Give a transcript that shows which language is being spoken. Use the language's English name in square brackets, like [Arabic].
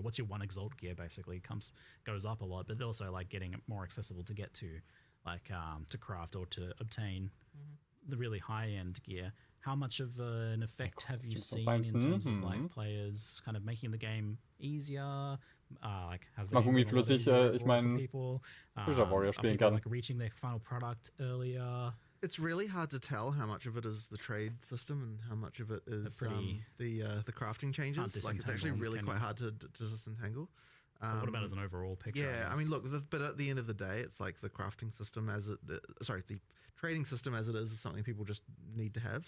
[English] What's your 1 exalt gear basically goes up a lot, but also like getting it more accessible to get to, like to craft or to obtain the really high end gear. How much of an effect have you seen in terms of like players kind of making the game easier? Like has [German] mal gucken, wie flüssig ich meinen Fischer Warrior spielen kann. [English] Like reaching their final product earlier. It's really hard to tell how much of it is the trade system and how much of it is the crafting changes. Like it's actually really quite hard to disentangle. So what about as an overall picture? Yeah, I mean, look, but at the end of the day, it's like the crafting system the trading system as it is something people just need to have.